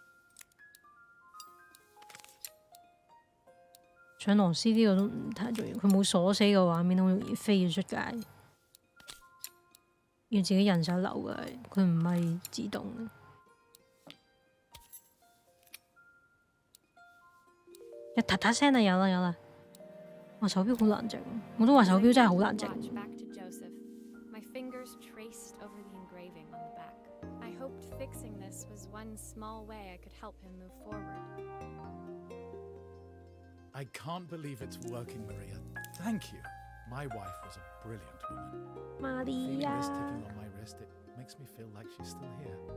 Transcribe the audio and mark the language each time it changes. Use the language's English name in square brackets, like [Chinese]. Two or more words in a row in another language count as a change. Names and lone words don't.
[Cantonese] 上螺絲呢個都唔太重要，佢冇鎖死嘅畫面，好容易飛咗出街。要自己人手扭嘅，佢唔係自動嘅。一嗒嗒聲啊，有啦有啦！哇，手錶好難整，我都話手錶真係好難整。 [English] I can't believe it's working, Maria. Thank you. My wife was a brilliant woman. Feeling this ticking on my wrist, it makes me feel like she's still here.